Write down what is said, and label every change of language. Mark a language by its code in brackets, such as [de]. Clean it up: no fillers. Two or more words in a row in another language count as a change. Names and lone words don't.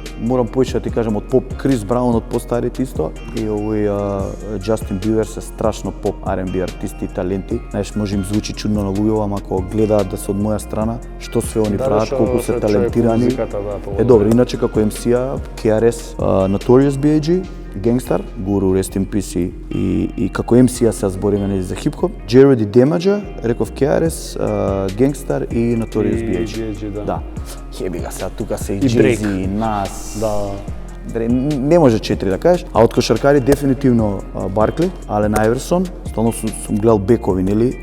[mk] Морам повеќе да ти кажам од поп, Крис Браун од постарите исто и овој Джастин Бибер се страшно поп R&B артисти и таленти. Знаеш, може им звучи чудно на луѓето, ама ако гледаат да се од моја страна, што све они прават, колку се талентирани. Е добро, иначе како MC-а, KRS, Notorious B.I.G, Gangstar, Guru, [en] Rest in Peace [mk] и како MC-а се збориме за хип-хоп, Джеруди Демаџа, реков KRS, Gangstar и Notorious B.I.G. Да. Хеби га сега, тука се и Jay-Z, и Nas. Да. Не може 4 да кажеш, а од кошаркари дефинитивно Баркли, Ален Айверсон, стално сум гледал бекови, нели?